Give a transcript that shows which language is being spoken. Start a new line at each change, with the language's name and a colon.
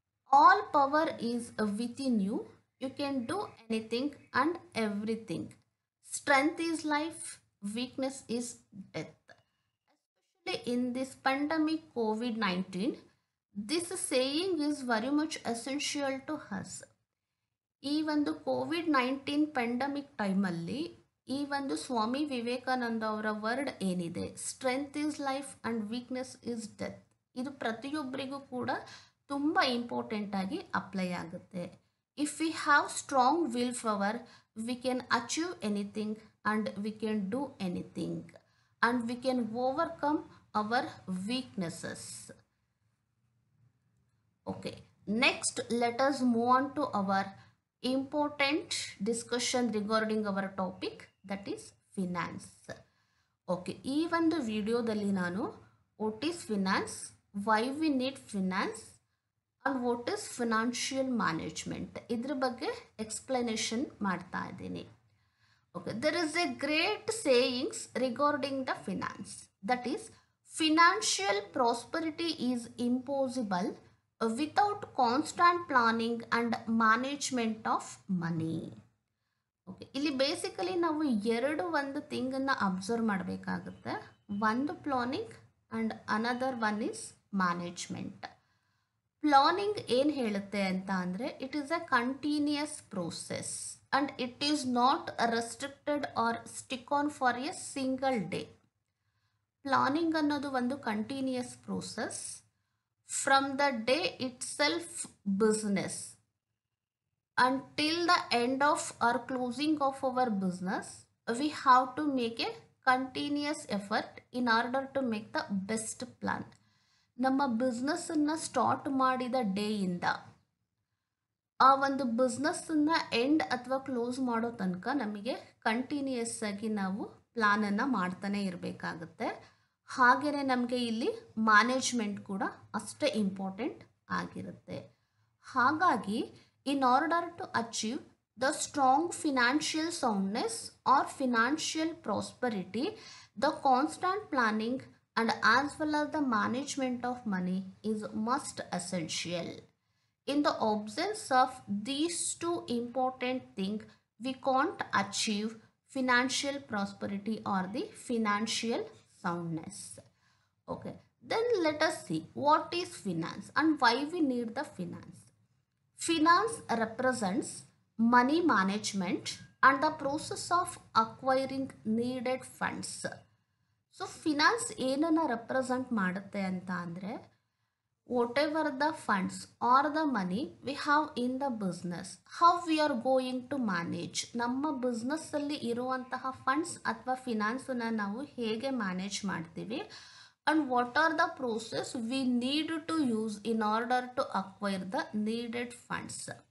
English: All power is within you. You can do anything and everything. Strength is life, weakness is death. Especially in this pandemic COVID 19, this saying is very much essential to us.
Kannada: ಈ ಒಂದು COVID-19 pandemic ಟೈಮಲ್ಲಿ ಈ ಒಂದು ಸ್ವಾಮಿ ವಿವೇಕಾನಂದ ಅವರ word ಏನಿದೆ,
English: strength is life and weakness is death,
Kannada: ಇದು ಪ್ರತಿಯೊಬ್ಬರಿಗೂ ಕೂಡ ತುಂಬ ಇಂಪಾರ್ಟೆಂಟ್ ಆಗಿ ಅಪ್ಲೈ ಆಗುತ್ತೆ.
English: If we have strong will power, we can achieve anything and we can do anything and we can overcome our weaknesses. Okay, next let us move on to our important discussion regarding our topic, that is finance. Okay,
Kannada: ಈ ಒಂದು ವಿಡಿಯೋದಲ್ಲಿ ನಾನು
English: what is finance, why we need finance and what is financial management ಇದ್ರ ಬಗ್ಗೆ explanation ಮಾಡ್ತಾ ಇದ್ದೀನಿ. Okay, there is a great sayings regarding the finance, that is financial prosperity is impossible without constant planning and management of money.
Kannada: Okay, ಇಲ್ಲಿ basically ನಾವು ಒಂದು ಥಿಂಗನ್ನು observe ಮಾಡಬೇಕಾಗುತ್ತೆ.
English: ಒಂದು planning and another one is management.
Kannada: Planning ಏನು ಹೇಳುತ್ತೆ ಅಂತ ಅಂದರೆ,
English: It is a continuous process and it is not restricted or stick on for a single day.
Kannada: Planning ಅನ್ನೋದು ಒಂದು continuous process.
English: From the day itself business until the end of or closing of our business, we have to make a continuous effort in order to make the best plan.
Kannada: ನಮ್ಮ ಬಿಸ್ನೆಸ್ಸನ್ನು start ಮಾಡಿದ ಡೇಯಿಂದ ಆ ಒಂದು ಬಿಸ್ನೆಸ್ಸನ್ನು end ಅಥವಾ close ಮಾಡೋ ತನಕ ನಮಗೆ continuous ಆಗಿ ನಾವು ಪ್ಲಾನನ್ನು ಮಾಡ್ತಾನೆ ಇರಬೇಕಾಗುತ್ತೆ. ಹಾಗೆಯೇ ನಮಗೆ ಇಲ್ಲಿ ಮ್ಯಾನೇಜ್ಮೆಂಟ್ ಕೂಡ ಅಷ್ಟೇ ಇಂಪಾರ್ಟೆಂಟ್ ಆಗಿರುತ್ತೆ.
English: ಹಾಗಾಗಿ in order to achieve the strong financial soundness or financial prosperity, the constant planning and as well as the management of money is must essential. In the absence of these two important things, we can't achieve financial prosperity or the financial soundness. Okay, then let us see what is finance and why we need the finance. Finance represents money management and the process of acquiring needed funds.
Kannada: So finance ಏನನ್ನು represent ಮಾಡುತ್ತೆ ಅಂತ ಅಂದರೆ,
English: Whatever the funds or the money we have in the business, how we are going to manage.
Kannada: ನಮ್ಮ ಬಿಸ್ನೆಸ್ಸಲ್ಲಿ ಇರುವಂತಹ funds ಅಥವಾ ಫಿನಾನ್ಸನ್ನು ನಾವು ಹೇಗೆ manage ಮಾಡ್ತೀವಿ,
English: And what are the process we need to use in order to acquire the needed funds.